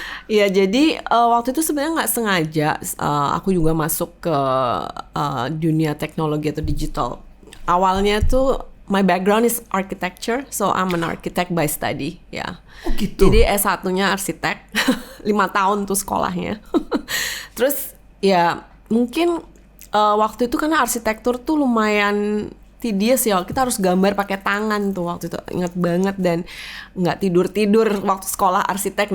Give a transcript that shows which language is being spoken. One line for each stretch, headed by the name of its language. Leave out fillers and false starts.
Indonesian: Ya jadi waktu itu sebenarnya nggak sengaja aku juga masuk ke dunia teknologi atau digital. Awalnya tuh
English: my background is architecture, so I'm an architect by study, ya.
Indonesian: Oh gitu. Jadi S1-nya arsitek, 5 tahun tuh sekolahnya. Terus ya mungkin waktu itu karena arsitektur tuh lumayan tedious ya, kita harus gambar pakai tangan tuh waktu itu, ingat banget, dan nggak tidur waktu sekolah arsitek.